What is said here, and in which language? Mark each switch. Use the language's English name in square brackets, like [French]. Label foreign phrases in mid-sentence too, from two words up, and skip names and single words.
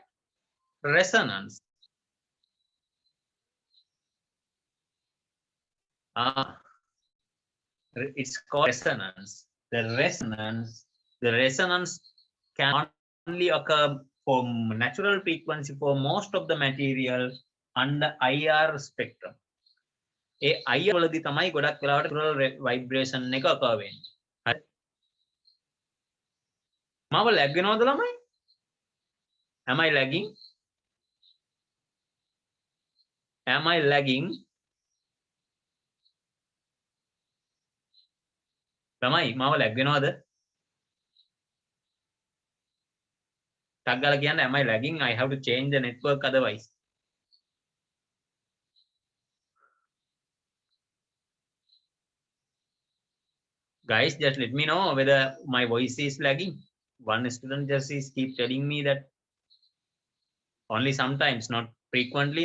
[English] Resonance. It's called resonance. The resonance can only occur for natural frequency for most of the material under IR spectrum. [Sinhala] ඒ IR වලදී තමයි ගොඩක් වෙලාවට [English] natural vibration [Sinhala] එක occur වෙන්නේ. හරි. මාව lag වෙනවද ළමයි? [English] Am I lagging? Am I lagging? [Sinhala] ළමයි මාව lag වෙනවද? ටක් ගාලා කියන්න [English] am I lagging? I have to change the network otherwise. Guys, just let me know whether my voice is lagging. One student just is keep telling me that only sometimes, not frequently.